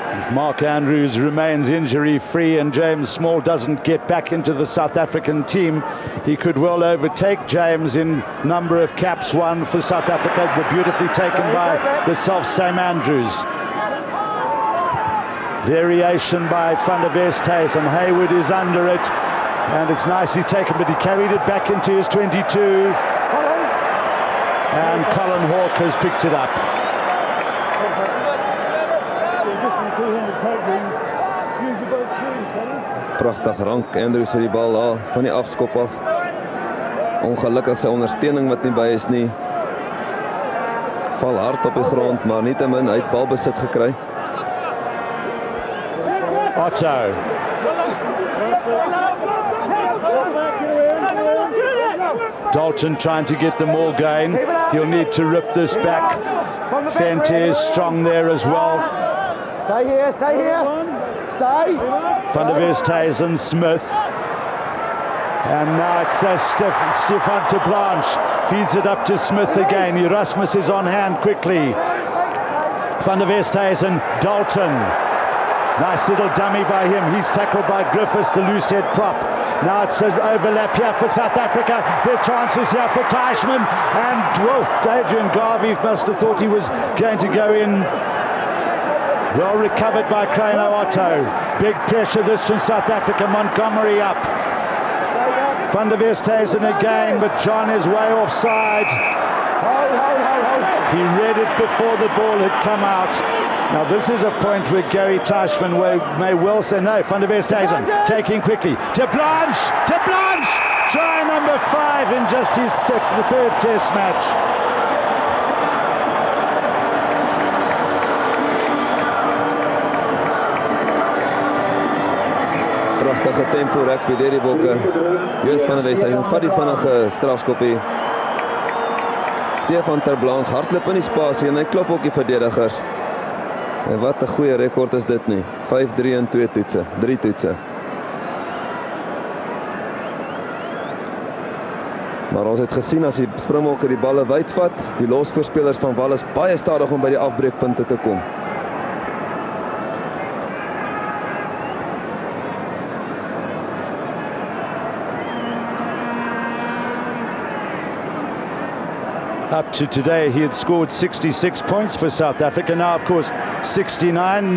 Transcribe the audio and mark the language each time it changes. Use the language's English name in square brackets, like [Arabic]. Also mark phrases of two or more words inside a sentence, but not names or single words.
[English] Mark Andrews remains injury-free and James Small doesn't get back into the South African team. He could well overtake James in number of caps won for South Africa, but beautifully taken by the self-same Andrews. Variation by Van der Westhuizen. Hayward is under it, and it's nicely taken, but he carried it back into his 22. And Colin Hawke has picked it up. [Afrikaans] Pragtig rank Andrews vir die bal daar van die afskop af. Ongelukkig sy ondersteuning wat nie by is nie. Val hard op die grond, maar nietemin hy het balbesit gekry. Otto. [English] Dalton trying to get the more gain. He'll need to rip this back. Fente is strong there as well. Stay here, stay here. Stay. Van der Westhuizen, Smith. And now it's Stefan de Blanche. Feeds it up to Smith again. Erasmus is on hand quickly. Van der Westhuizen, Dalton. Nice little dummy by him. He's tackled by Griffiths, the loose head prop. Now it's an overlap here for South Africa. There are chances here for Teichmann. And, well, Adrian Garvey must have thought he was going to go in. Well recovered by Krano Otto. Big pressure this from South Africa. Montgomery up. Van der Westhuizen again, but John is way offside. He read it before the ball had come out. Now this is a point where Gary Teichmann may well say no. Van der Westhuizen taking quickly. To Blanche! Try number 5 in just his third test match. [Afrikaans] Pragtige tempo rugby deur die bokke. Joost van der Westhuizen vat die vinnige strafskoppie. Stefan ter Blanche hardloop in die spasie en hy klop ook die verdedigers. En wat 'n goeie rekord is dit nie. 5-3 in 2 toetse, 3 toetse. Maar ons het gesien as die Springbokke die balle wyd vat, die losvoorspelers van Wal is baie stadig om by die afbreekpunte te kom. [English] Up to today, he had scored 66 points for South Africa. Now, of course, 69.